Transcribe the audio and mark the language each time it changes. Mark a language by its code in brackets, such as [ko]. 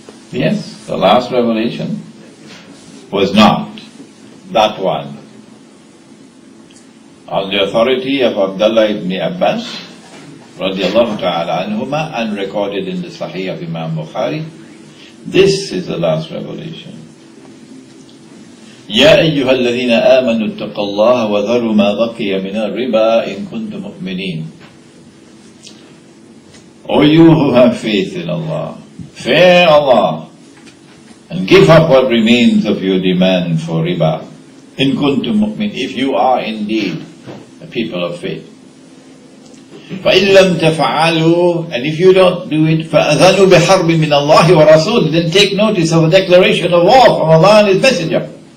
[en] Yes, the last revelation was not that one. On the authority of Abdullah ibn Abbas, radiallahu ta'ala anhuma, and recorded in the Sahih of Imam Bukhari, this is the last revelation. [ar] يا أيها الذين آمنوا اتقوا الله وذروا ما بقي من الربا إن كنتم مؤمنين. [en] O you who have faith in Allah, fear Allah, and give up what remains of your demand for riba. [ar] In kuntum mu'min, [en] if you are indeed a people of faith. [ar] فَإِن لَمْ تَفْعَلُوا, [en] and if you don't do it, [ar] فَأَذَنُوا بِحَرْبٍ مِّنَ اللَّهِ وَرَسُولِهِ, [en] then take notice of a declaration of war from Allah and His Messenger.